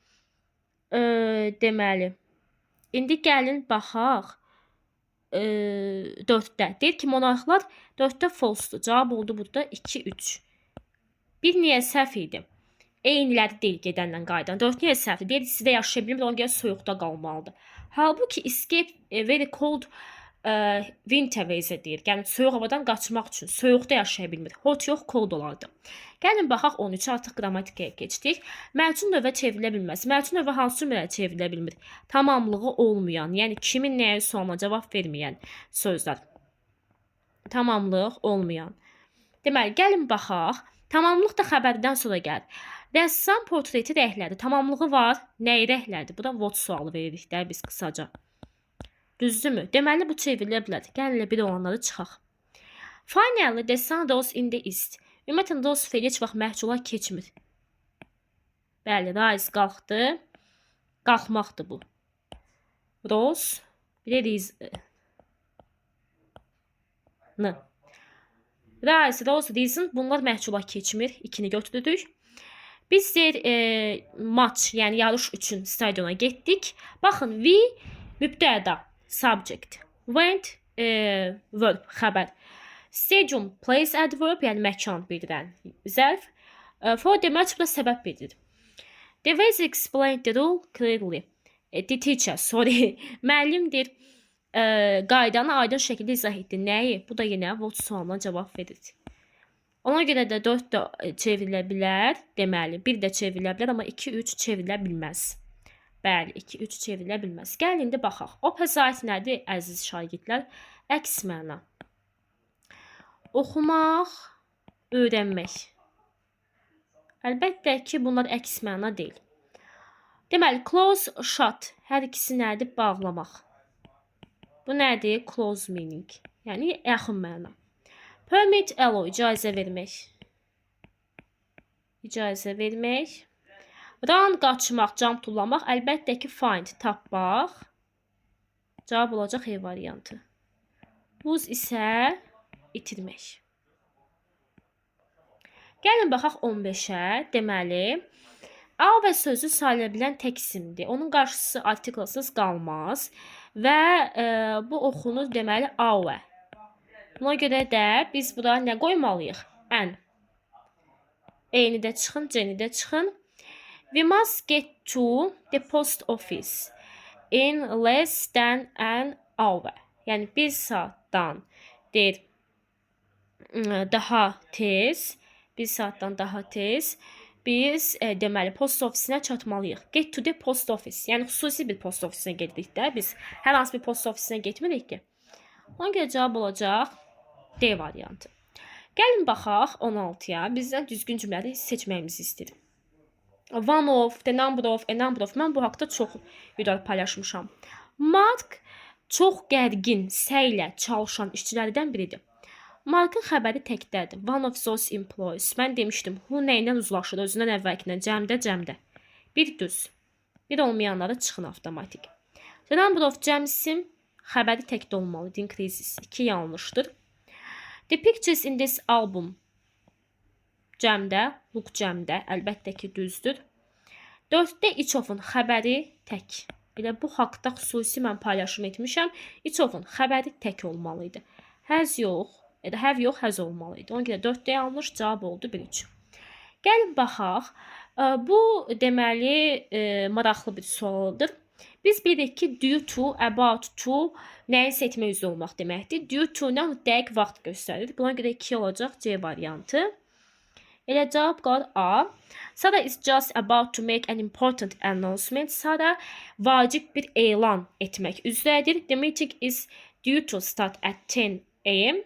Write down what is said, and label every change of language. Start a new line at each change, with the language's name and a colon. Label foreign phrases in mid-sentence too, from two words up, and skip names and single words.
Azerbaijani: Deməli, indi gəlin baxaq 4-də. Deyir ki, monarxlar 4-də false-dur. Cavab oldu burada 2-3. Bir niyə səhv idi? Eyniləri deyil gedənlə qayıdan. 4 niyə səhvdir? Deyir, sizdə yaşaya bilmir, ona görə soyuqda qalmalıdır.
English: Halbuki escape very cold winter ways deyir.
Azerbaijani: Yəni soyuq havadan qaçmaq üçün soyuqda yaşaya bilmir. Hot yox, cold olardı. Gəlin baxaq 13 artıq qrammatikaya keçdik. Mərcun növə çevrilə bilməz. Mərcun növə hansı cümləyə çevrilə bilmir? Tamamlığı olmayan, yəni kimin nəyə sualına cavab verməyən sözlər. Tamamlıq olmayan. Deməli, gəlin baxaq. Tamamlıq da xəbərdən sonra gəlir. Rəssam portreti rəhlərdir. Tamamlığı var. Nəyi rəhlərdir? Bu da what sualı veririk də biz qısaca. Düzdürmü? Deməli, bu çevrilə bilər. Gəlin bir olanları çıxaq.
English: Finally, the sun rose in the east.
Azerbaijani: Ümumiyyətlə, rose feili heç vaxt məhcula keçmir. Bəli, rise qalxdı. Qalxmaqdır bu.
English: Rose.
Azerbaijani: Bir də
English: rise. Rise, rose, reason.
Azerbaijani: Bunlar məhcula keçmir. İkini götürdük. Biz deyir, maç, yəni yarış üçün stadiona getdik. Baxın, we mübtəda, subject.
English: Went, verb, xəbər. Stadium, place, adverb,
Azerbaijani: yəni məkan bildirən zərf.
English: For the match,
Azerbaijani: bu da səbəb bildirir.
English: The ways explained the rule clearly. The teacher, sorry.
Azerbaijani: Müəllim deyir, qaydanı aydın şəkildə izah etdi. Nəyi? Bu da yenə what sualına cavab verir. Ona görə də 4 də çevrilə bilər. Deməli, 1 də çevrilə bilər, amma 2-3 çevrilə bilməz. Bəli, 2-3 çevrilə bilməz. Gəlin, indi baxaq. Opposite nədir, əziz şagirdlər? Əks məna. Oxumaq, öyrənmək. Əlbəttə ki, bunlar əks məna deyil. Deməli,
English: close, shut.
Azerbaijani: Hər ikisi nədir? Bağlamaq. Bu nədir?
English: Close meaning.
Azerbaijani: Yəni, yaxın məna.
English: Permit, allow,
Azerbaijani: icazə vermək. İcazə vermək. Run qaçmaq, jump tullamaq, əlbəttə ki find tapmaq. Cavab olacaq E variantı. Lose isə itirmək. Gəlin baxaq 15-ə. Deməli, our sözü sayıla bilən tək isimdir. Onun qarşısı artiklsız qalmaz və bu oxunur deməli our. Buna görə də biz bura nə qoymalıyıq? An. E-ni də çıxın, C-ni də çıxın.
English: We must get to the post office in less than an hour.
Azerbaijani: Yəni 1 saatdan deyir daha tez, 1 saatdan daha tez biz deməli post ofisinə çatmalıyıq.
English: Get to the post office.
Azerbaijani: Yəni xüsusi bir post ofisinə gedirik də. Biz hər hansı bir post ofisinə getmirik ki. Ona görə cavab olacaq D variantı. Gəlin baxaq 16-ya. Bizdən düzgün cümlələri seçməyimizi istəyir.
English: One of, the number of, a number of.
Azerbaijani: Mən bu haqda çox video paylaşmışam. Mark çox gərgin, səylə çalışan işçilərdən biridir. Markın xəbəri təkdədir.
English: One of those employees.
Azerbaijani: Mən demişdim, who nəylə uzlaşır? Özündən əvvəlkindən cəmdə. Bir düz. Bir olmayanları çıxın avtomatik.
English: The number of
Azerbaijani: cəmsim xəbəri təkdə olmalı. Increases. 2 yanlışdır.
English: The pictures in this album.
Azerbaijani: Cəmdə, look cəmdə. Əlbəttə ki düzdür. 4-də
English: each of-un
Azerbaijani: xəbəri tək. Elə bu haqda xüsusi mən paylaşım etmişəm.
English: Each of-un
Azerbaijani: xəbəri tək olmalıydı. Has yox. Have yox, has olmalıydı. Ona görə 4-də yanlış cavab oldu 1-3. Gəlin baxaq. Bu deməli maraqlı bir sualdır. Biz bilirik ki
English: due to, about to
Azerbaijani: nəyisə etmək üzrə olmaq deməkdir.
English: Due to-nə
Azerbaijani: dəqiq vaxt göstərir. Buna görə 2 olacaq C variantı. Elə cavab qalır A.
English: Sara is just about to make an important announcement.
Azerbaijani: Sara vacib bir elan etmək üzrədir.
English: The meeting is due to start at 10 a.m.